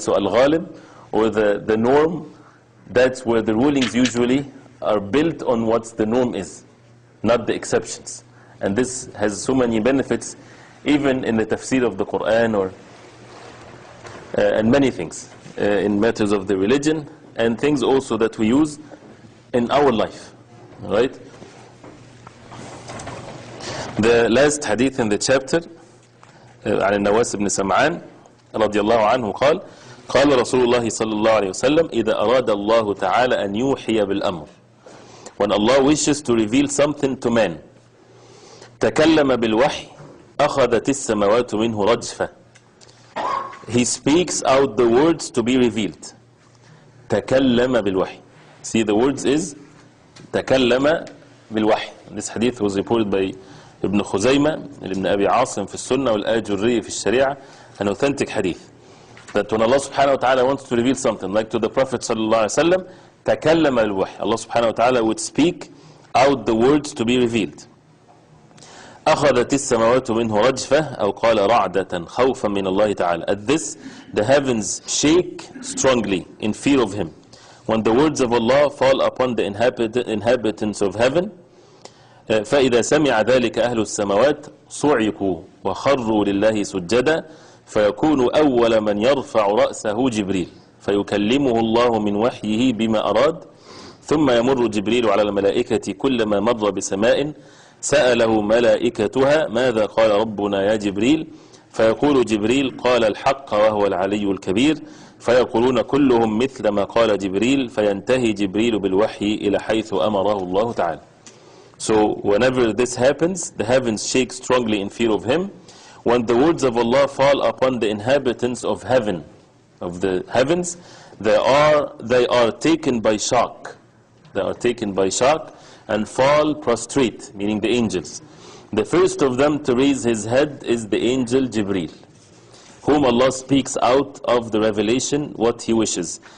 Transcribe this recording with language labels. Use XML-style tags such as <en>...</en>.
<en>So al-ghalib, or the norm, that's where the rulings usually are built on what the norm is, not the exceptions. And this has so many benefits, even in the tafsir of the Quran, or and many things in matters of the religion, and things also that we use in our life. Right? The last hadith in the chapter,</en> <ar>عن النواس بن سمعان رضي الله عنه قال قال رسول الله صلى الله عليه وسلم إذا أراد الله تعالى أن يوحي بالأمر,</ar> <en>when Allah wishes to reveal something to man,</en> <ar>تكلم بالوحي أخذت السماوات منه رجفة,</ar> <en>He speaks out the words to be revealed.</en> <ar>تكلم بالوحي.</ar> <en>See, the words is</en> <ar>تكلم بالوحي.</ar> <en>This hadith was reported by Ibn Khuzaymah, Ibn Abi Asim</en> <ar>في السنة, والآجري في الشريعة,</ar> <en>an authentic hadith. That when Allah subhanahu wa ta'ala wants to reveal something, like to the Prophet sallallahu alaihi wasallam,</en> <ar>تكلم الوحي,</ar> <en>Allah subhanahu wa ta'ala would speak out the words to be revealed.</en> <ar>أخذت السماوات منه رجفة أو قال رعدة خوفا من الله تعالى.</ar> <en>At this, the heavens shake strongly in fear of Him. When the words of Allah fall upon the inhabitants of heaven,</en> <ar>فإذا سمع ذلك أهل السماوات صعقوا وخروا لله سجدا فيكون أول من يرفع رأسه جبريل فيكلمه الله من وحيه بما أراد ثم يمر جبريل على الملائكة كلما مر بسماء سأله ملائكتها ماذا قال ربنا يا جبريل فيقول جبريل قال الحق وهو العلي الكبير فيقولون كلهم مثل ما قال جبريل فينتهي جبريل بالوحي إلى حيث أمره الله تعالى.</ar> <en>So whenever this happens, the heavens shake strongly in fear of Him. When the words of Allah fall upon the inhabitants of heaven, of the heavens, they are taken by shock. They are taken by shock and fall prostrate, meaning the angels. The first of them to raise his head is the angel Jibreel, whom Allah speaks out of the revelation what He wishes.</en>